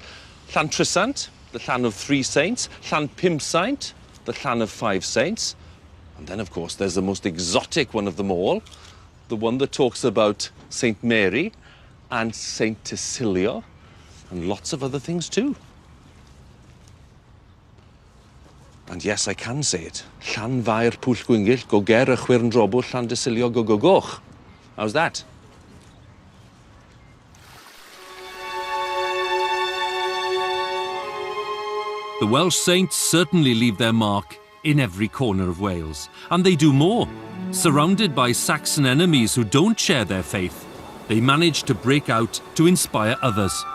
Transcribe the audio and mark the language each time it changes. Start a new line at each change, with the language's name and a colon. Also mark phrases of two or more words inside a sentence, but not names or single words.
English: Llan Trysant, the llan of 3 saints. Llan Pumsaint, the llan of 5 saints. And then, of course, there's the most exotic one of them all, the one that talks about St Mary and St Tysilio, and lots of other things too. And yes, I can say it. Llan Fair Pwll Gwyngyll, go ger y chwyrn drobw, Llan Tysilio, go go goch. How's that? The Welsh saints certainly leave their mark in every corner of Wales. And they do more. Surrounded by Saxon enemies who don't share their faith, they manage to break out to inspire others.